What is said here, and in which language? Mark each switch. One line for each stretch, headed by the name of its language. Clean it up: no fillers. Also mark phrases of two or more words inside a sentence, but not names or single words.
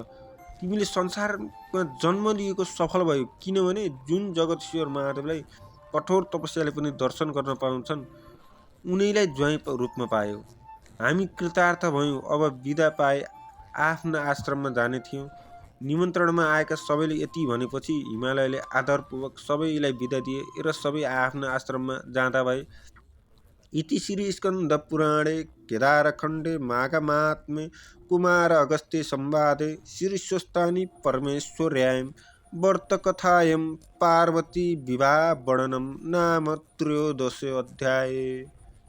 Nepali: तिमीले संसारमा जन्म लिएको सफल भयो, किनभने जुन जगदीश्वर महादेवलाई कठोर तपस्याले पनि दर्शन गर्न पाउँछन्, उनैलाई ज्वाइँ रूपमा पायौ। हामी कृतार्थ भयौँ। अब बिदा पाए आफ्ना आश्रममा जाने थियौँ। निमन्त्रणमा आएका सबैले यति भनेपछि हिमालयले आदरपूर्वक सबैलाई बिदा दिए र सबै आफ्ना आश्रममा जाँदा भए।
Sanskrit: इति श्री स्कन्द पुराणे केदारखण्डे माघमात्म्ये कुमार अगस्त्य संवादे श्रीस्वस्थानी परमेश्वर्यां वर्तकथायां पार्वती विवाह वर्णनम नाम 13 अध्याय।